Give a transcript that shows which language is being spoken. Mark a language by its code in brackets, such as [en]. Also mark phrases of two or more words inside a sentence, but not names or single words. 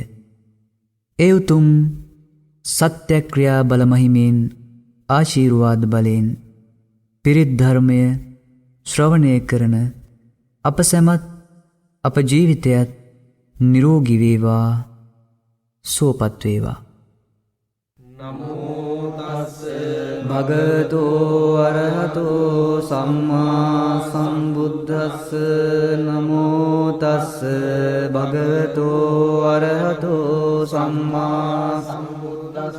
[si] ඒ උතුම් සත්‍යක්‍රියා බල මහිමෙන් ආශීර්වාද බලයෙන් පිරිත් ධර්මය ශ්‍රවණය කරන අප සැමත් අප ජීවිතයත් නිරෝගී වේවා, සුවපත් වේවා. [pi] නමෝ තස්ස භගවතෝ අරහතෝ සම්මා සම්බුද්දස්ස. නමෝ තස්ස භගවතෝ අරහතෝ සම්මා සම්බුද්දස්ස.